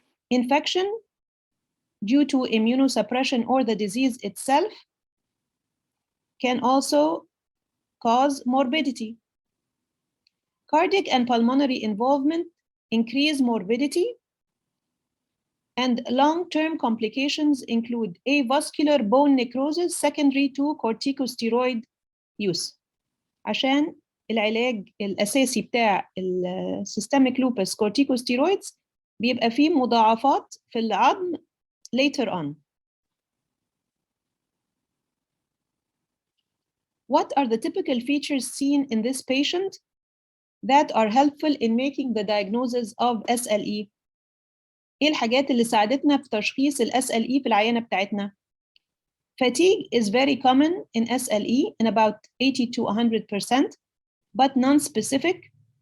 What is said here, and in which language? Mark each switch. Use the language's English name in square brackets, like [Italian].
[English] Infection due to immunosuppression or the disease itself can also cause morbidity. Cardiac and pulmonary involvement increase morbidity, and long-term complications include avascular bone necrosis secondary to corticosteroid use. [Arabic] عشان العلاج الأساسي بتاع systemic lupus corticosteroids بيبقى فيه مضاعفات في العظم later on. [English] What are the typical features seen in this patient that are helpful in making the diagnosis of SLE? [Arabic] ايه الحاجات اللي ساعدتنا في تشخيص ال SLE في العينة بتاعتنا؟ [English] Fatigue is very common in SLE in about 80 to 100%, but non-specific.